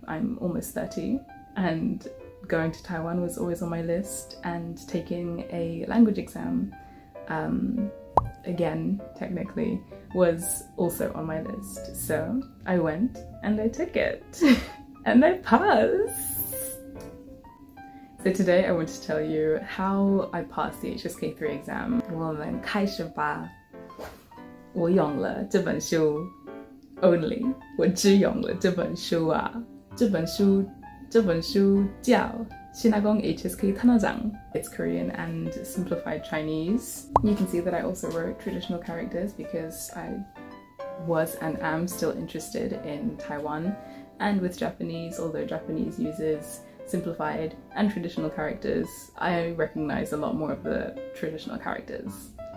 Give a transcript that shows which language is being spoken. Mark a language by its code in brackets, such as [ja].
[en] I'm almost 30, and going to Taiwan was always on my list, and taking a language exam, again, technically, was also on my list. So I went and I took it. And I passed! So today I want to tell you how I passed the HSK3 exam. [zh] 我们开始吧。我用了这本书 only. 我只用了这本书啊。这本书叫신화공 HSK 탄화장. [en] It's Korean and simplified Chinese. You can see that I also wrote traditional characters because I was and am still interested in Taiwan. And with Japanese, although Japanese uses simplified and traditional characters, I recognize a lot more of the traditional characters.